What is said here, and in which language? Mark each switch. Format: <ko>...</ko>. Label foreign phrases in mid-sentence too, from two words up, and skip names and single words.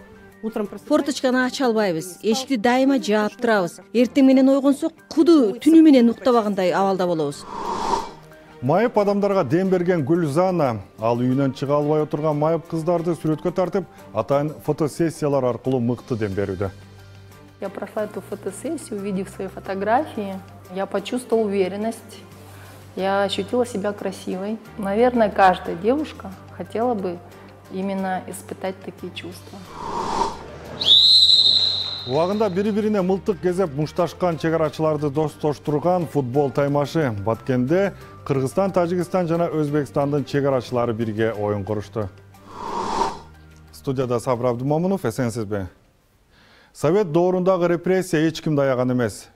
<ky>Форточканы ача албайбыз, эшикти дайыма жаап турабыз. Эртең менен ойгонсок, куду түнү менен уктабагандай абалда болобуз. Майып адамдарга дем берген Гүлзана, ал үйүнөн чыга албай отурган майып кыздарды сүрөткө тартып, атайын фотосессиялар аркылуу мыкты дем берүүдө.</ky> <ru>Я прошла эту фотосессию, увидев свои фотографии, я почувствовала уверенность, я ощутила себя красивой. Наверное, каждая девушка хотела бы именно испытать такие чувства.</ru> <ky>Убагында бири-бирине мылтык кезеп мушташкан чегарачыларды достоштурган футбол таймашы. Баткенде Кыргызстан, Тажикстан жана Өзбекстандын чегарачылары бирге оюн курушту. Студияда Сабыр Абдумомунов, эсенсизби? Совет доорундагы репрессия эч кимди аяган эмес.</ky>